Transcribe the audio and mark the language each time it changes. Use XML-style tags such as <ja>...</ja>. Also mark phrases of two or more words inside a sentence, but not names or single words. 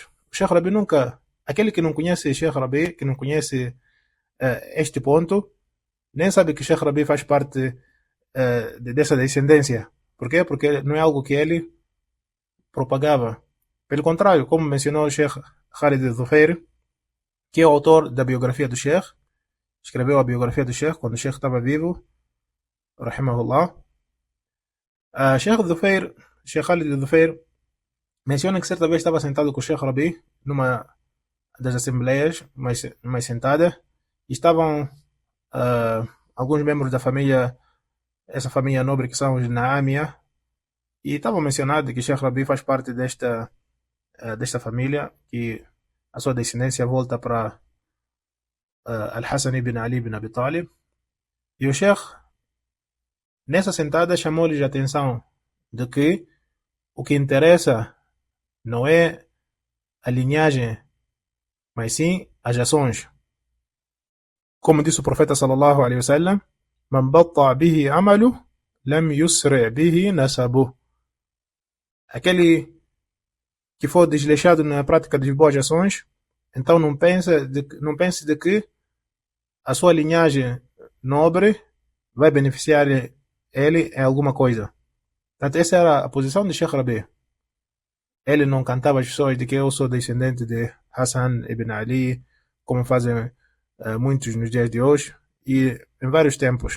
<pt>O Sheikh Rabi nunca, aquele que não conhece Sheikh Rabi, que não conhece este ponto, nem sabe que Sheikh Rabi faz parte dessa descendência. Por quê? Porque não é algo que ele propagava. Pelo contrário, como mencionou o Sheikh Khalid al-Dhufair, que é o autor da biografia do Sheikh, escreveu a biografia do Sheikh quando o Sheikh estava vivo, rahimahullah. Sheikh al-Dhufair, Sheikh Khalid al-Dhufair, menciona que certa vez estava sentado com o Sheikh Rabi numa das assembleias mais sentada, e estavam alguns membros da família, essa família nobre que são os Naamia, e estavam mencionando que Sheikh Rabi faz parte desta família, que a sua descendência volta para Al-Hassan ibn Ali ibn Abi Talib. E o Sheikh, nessa sentada, chamou-lhes a atenção de que o que interessa não é a linhagem, mas sim as ações. Como disse o profeta</pt> <ar>صلى الله عليه وسلم, من بطأ به عمله لم يسرع به نسبه.</ar> <pt>Aquele que for desleixado na prática das boas ações, então não pense de que a sua linhagem nobre vai beneficiar ele em alguma coisa. Portanto, essa era a posição de Sheikh Rabi. Ele não cantava as pessoas de que eu sou descendente de Hassan ibn Ali, como fazem muitos nos dias de hoje e em vários tempos.</pt>